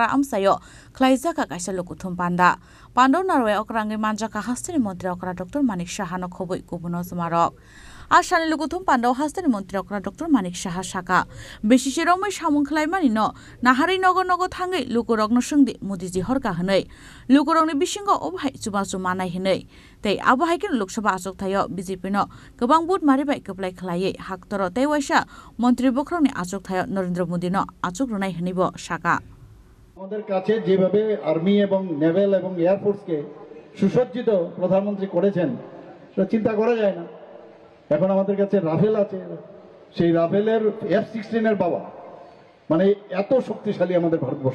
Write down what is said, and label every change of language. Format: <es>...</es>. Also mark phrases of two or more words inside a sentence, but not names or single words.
<trp>आमसायाव ख्लायजाका कायसा लुकुथुम पान्दाव नारवाय अक्रांगि मानजाका हास्तिनि मन्त्री अक्रा डॉक्टर मानिक साहानो खबै गुबुनो जुमारक आसानि लुकुथुम पान्दाव हास्तिनि मन्त्री अक्रा डॉक्टर मानिक साहा साका बेसिसिरावमै सामुं खलायमानि न नाहारै नगो थाङै लुकुरगनो सोंदि मोदीजी हरका हनै लुकुरगनि बिसिंग अबहाय जुबाजु मानाय हनै तै आबहायकेन लोकसभा आचुकथायाव बीजेपी न गोबां बुट मारिबाय गोबलाय खलायै हाक्तर तैवाइसा मन्त्री बख्रंनि आचुकथायाव नरेंद्र मोदी न आचुक रुनाय हनैबो साका</trp> <bn>আমাদের কাছে যেভাবে আর্মি এবং নেভেল এবং এয়ারফোর্সকে সুসজ্জিত প্রধানমন্ত্রী করেছেন সেটা চিন্তা করা যায় না। এখন আমাদের কাছে রাফেল আছে, সেই রাফেলের F-16 এর বাবা, মানে এত শক্তিশালী আমাদের ভারতবর্ষ।</bn>